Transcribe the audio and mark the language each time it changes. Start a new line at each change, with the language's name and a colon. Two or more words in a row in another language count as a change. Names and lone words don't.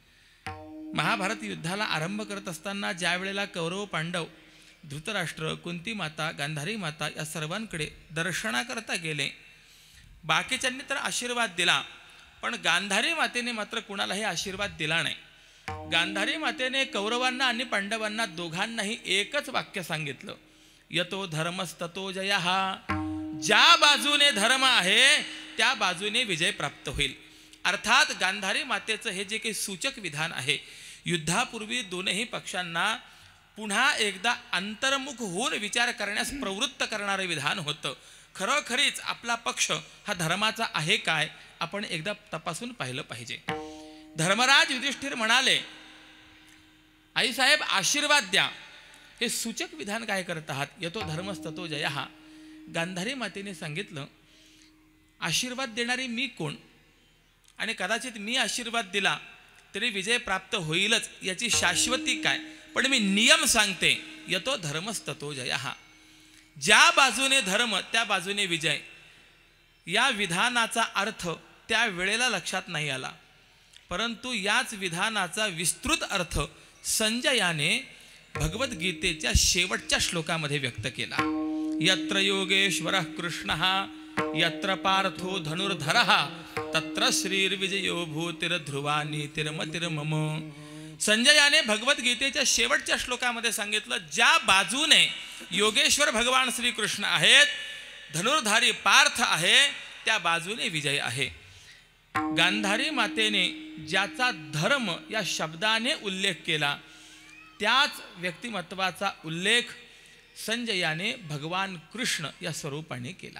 Marathi: महाभारत युद्धाला आरंभ करत असताना ज्या वेळेला कौरव पांडव, धृतराष्ट्र, कुंती माता, गांधारी माता या सर्वांकडे दर्शनाकरता गेले. बाकीच्यांनी तर आशीर्वाद दिला, पण गांधारी मातेने मात्र कुणालाही आशीर्वाद दिला नाही. गांधारी मातेने कौरवांना आणि पांडवांना दोघांनाही एकच वाक्य सांगितलं,
Sanskrit: यतो धर्मस्ततो जयः.
Marathi: ज्या बाजूने धर्म आहे त्या बाजूने विजय प्राप्त होईल. अर्थात गांधारी मातेचं हे जे काही सूचक विधान आहे, युद्धापूर्वी दोनही पक्षांना पुन्हा एकदा अंतर्मुख होऊन विचार करण्यास प्रवृत्त करणारं विधान होतं. खरोखरीच आपला पक्ष हा धर्माचा आहे काय आपण एकदा तपासून पाहिलं पाहिजे. धर्मराज युधिष्ठिर म्हणाले, आईसाहेब आशीर्वाद द्या. हे सूचक विधान काय करत आहात?
Sanskrit: यतो धर्मस्ततो जयः.
Marathi: गांधारी मातेने सांगितलं, आशीर्वाद देणारी मी कोण? आणि कदाचित मी आशीर्वाद दिला तरी विजय प्राप्त होईलच याची शाश्वती काय? पण मी नियम सांगते,
Sanskrit: यतो धर्मस्ततो जयः.
Marathi: ज्या बाजूने धर्म त्या बाजूने विजय. या विधानाचा अर्थ त्या वेळेला लक्षात नाही आला, परंतु याच विधानाचा विस्तृत अर्थ संजयाने भगवद्गीतेच्या शेवटच्या श्लोकामध्ये व्यक्त केला.
Sanskrit: यत्र योगेश्वरः कृष्णः यत्र पार्थो धनुर्धरः तत्र श्रीर्विजयो भूतिर्ध्रुवा नीतिर्मतिर्मम.
Marathi: संजयाने भगवद्गीतेच्या शेवटच्या श्लोकामध्ये सांगितलं, ज्या बाजूने योगेश्वर भगवान श्रीकृष्ण आहेत, धनुर्धारी पार्थ आहे, त्या बाजूने विजय आहे. गांधारी मातेने ज्याचा धर्म या शब्दाने उल्लेख केला त्याच व्यक्तिमत्वाचा उल्लेख संजयाने भगवान कृष्ण या स्वरूपाने केला.